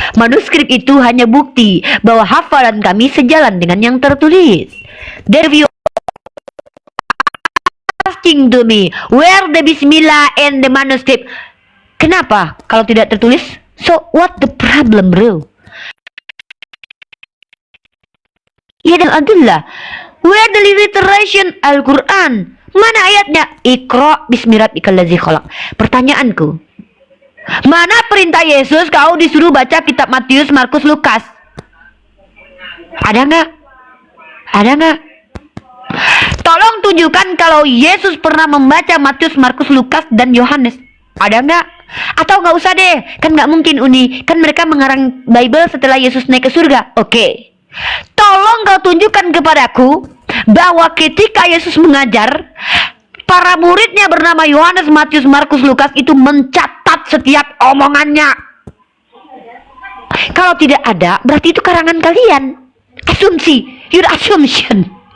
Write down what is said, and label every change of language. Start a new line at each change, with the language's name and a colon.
Indonesian: Manuskrip itu hanya bukti bahwa hafalan kami sejalan dengan yang tertulis.
English: There you asking to me where the Bismillah and the manuscript.
Indonesian: Kenapa kalau tidak tertulis?
English: So what the problem, bro?
Indonesian: Ya dan Abdullah,
English: where the alliteration
Indonesian: Al-Quran? Mana ayatnya?
Arabic: Iqra bismi rabbikal ladzi khalaq.
Indonesian: Pertanyaanku, mana perintah Yesus kau disuruh baca kitab Matius, Markus, Lukas? Ada nggak? Tolong tunjukkan kalau Yesus pernah membaca Matius, Markus, Lukas, dan Yohanes. Ada nggak? Atau nggak usah deh, kan nggak mungkin Uni. Kan mereka mengarang Bible setelah Yesus naik ke surga. Oke. Tolong kau tunjukkan kepadaku bahwa ketika Yesus mengajar, para muridnya bernama Yohanes, Matius, Markus, Lukas itu mencatat setiap omongannya. Kalau tidak ada, berarti itu karangan kalian. Asumsi,
English: your assumption.